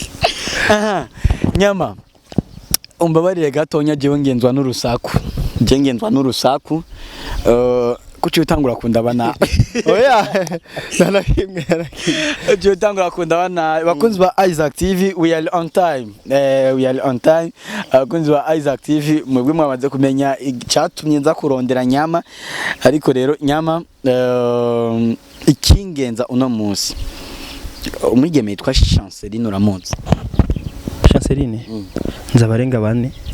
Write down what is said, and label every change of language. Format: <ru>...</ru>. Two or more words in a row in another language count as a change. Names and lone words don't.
<rn>Nyama umbabarire gatonya jewe ngenzwa n'urusaku kuki utangura kundabana oya narakimwe je utangura kundabana bakunzi ba Isaac TV</rn> <en>we are on time</en> <rn>bakunzi ba Isaac TV mwebwe mwamaze kumenya icyatumye nza kurondera nyama ariko rero nyama ikingenza uno munsi umwigeme yitwa Chanceline uramuzi Chanceline nzabarenga bane</rn>